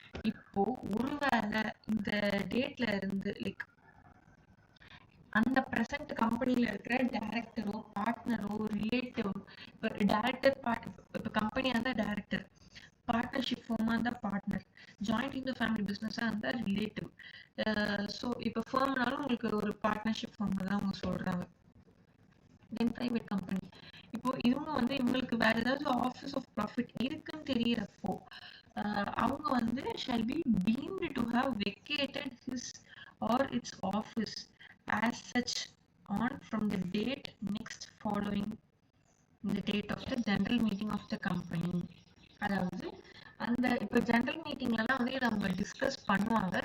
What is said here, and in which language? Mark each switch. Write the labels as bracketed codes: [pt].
[ta] இப்போ ஒருவேளை இந்த டேட்ல இருந்து லைக் அந்த பிரசன்ட் கம்பெனில இருக்கிற டைரக்டரோ பார்ட்னரோ ரிலேட்டிவ், இப்போ டைரக்டர் இப்போ கம்பெனியா இருந்தா டைரக்டர், பார்ட்னர்ஷிப் ஃபார்மா இருந்தா partner, joint in the family பிசினஸா இருந்தா ரிலேட்டிவ். ஸோ இப்போ ஃபர்ம்னாலும் உங்களுக்கு ஒரு பார்ட்னர்ஷிப் ஃபார்ம் தான் அவங்க சொல்றாங்க. தென் பிரைவேட் கம்பெனி, இப்போ இவங்க வந்து இவங்களுக்கு வேற ஏதாவது ஆஃபீஸ் ஆஃப் ப்ராஃபிட் இருக்குன்னு தெரியறப்போ அவங்க வந்து [en] shall be deemed to have vacated his or its office as such on from the date next following the date of the general meeting of the company. [ta] அதாவது அந்த இப்போ ஜெனரல் மீட்டிங்லலாம் வந்து இதை அவங்க discuss பண்ணுவாங்க.